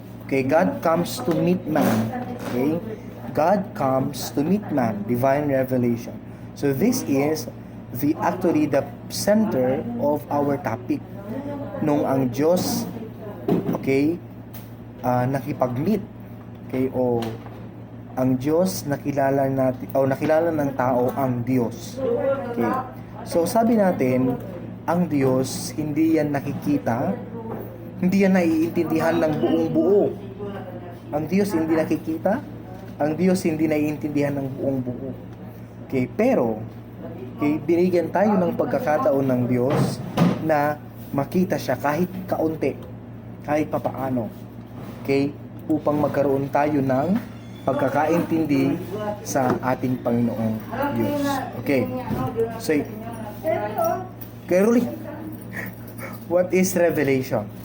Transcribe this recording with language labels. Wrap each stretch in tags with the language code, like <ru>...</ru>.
<en>Okay, God comes to meet man. Okay? God comes to meet man, divine revelation. So, this is actually the center of our topic.</en> <tl>Nung ang Diyos, okay, nakipag-meet, okay, o ang Diyos nakilala ng tao ang Diyos. Okay. So sabi natin, ang Diyos hindi yan nakikita, hindi yan naiintindihan ng buong buo. Ang Diyos hindi nakikita, ang Diyos hindi naiintindihan ng buong buo. Okay, pero binigyan tayo ng pagkakataon ng Diyos na makita siya kahit kaunti, kahit papaano. Okay? Upang magkaroon tayo ng pagkakaintindi sa ating Panginoong Diyos. Okay.</tl> <en>So, Caroline, what is revelation?</en>